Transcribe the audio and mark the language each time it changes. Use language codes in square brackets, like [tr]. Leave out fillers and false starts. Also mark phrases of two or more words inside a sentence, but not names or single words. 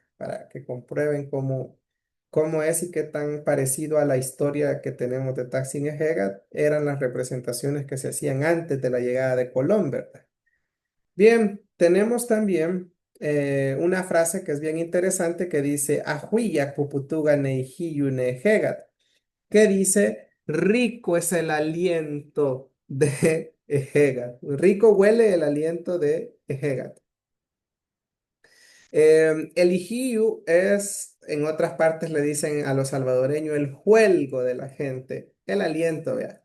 [es] Para que comprueben cómo es y qué tan parecido a la historia que tenemos de Taksin Ejegat eran las representaciones que se hacían antes de la llegada de Colón, ¿verdad? Bien, tenemos también una frase que es bien interesante que dice [ppl] Ahuya puputuga neihiyu nejegat, [es] que dice rico es el aliento de Ejegat. Rico huele el aliento de Ejegat. El ijiu es, en otras partes le dicen a los salvadoreños, el juelgo de la gente, el aliento, vea.